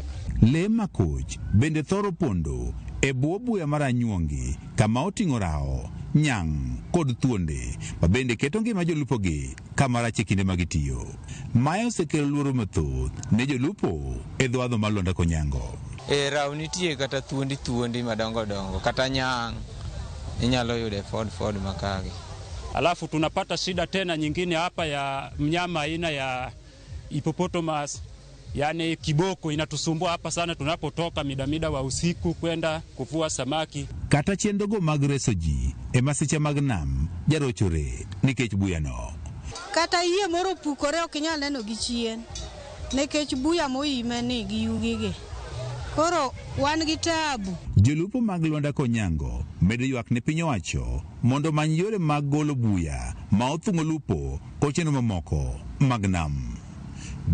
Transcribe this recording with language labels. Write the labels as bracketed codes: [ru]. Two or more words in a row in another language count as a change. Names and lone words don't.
[luo] Le makoch bende thoro pondo e bwo buya mar anyuongi kama oting'o rao, nyang' kod thuonde ma bende keto ngima jolupogi kama rach e kinde ma gitiyo. Mae osekelo luoro mathoth ne jolupo e dho wadho mar Luanda Konyango. Rao nitie kata thuondi madongo dongo kata nyang' inyalo yude Ford makagi. [sw] Alafu tunapata shida tena nyingine hapa ya mnyama aina ya hippopotamus, yani kiboko inatusumbua hapa sana tunapotoka midamida wa usiku kwenda kuvua samaki. [luo] Kata chendogo mag reso ji e masiche mag nam jarochore nikech buya no. Kata yie moro pukore ok inyal neno gi chien nikech buya moime ni gi yugigi. Koro wan gi tabu. Jolupo mag Luanda Konyango medo ywak ne piny owacho mondo many yore mag golo buya ma othung'o lupo kocheno mamoko mag nam.